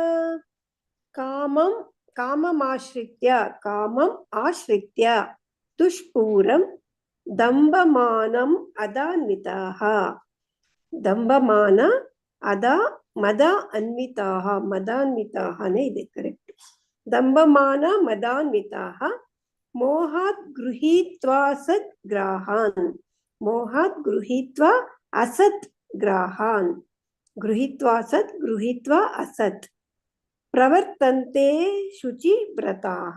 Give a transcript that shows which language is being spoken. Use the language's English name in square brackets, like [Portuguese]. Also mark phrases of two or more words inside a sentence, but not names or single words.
[Sanskrit] ಕಾಮಂ ಆಶ್ರಿತ್ಯ ದುಷ್ಪೂರಂ ದಂಬಮಾನಂ ಅದಾನ್ವಿತಾಃ. ದಂಬಮಾನ ಮದ ಅನ್ವಿತಾಃ. [Kannada] ಮದಾನ್ವಿತಾಃನೇ ಇದೆ ಕರೆಕ್ಟ್. [Sanskrit] ದಂಬಮಾನ ಮದಾನ್ವಿತಾಃ ಮೋಹಾತ್ ಗೃಹೀತ್ವಾ ಸತ್ ಗ್ರಾಹಾನ್. ಮೋಹಾತ್ ಗೃಹೀತ್ವಾ ಅಸತ್ ಗ್ರಾಹಾನ್. ಗೃಹೀತ್ವಾ ಸತ್ ಗೃಹೀತ್ವಾ ಅಸತ್. ಪ್ರವರ್ತಂತೆ ಶುಚಿ ವ್ರತಾಃ.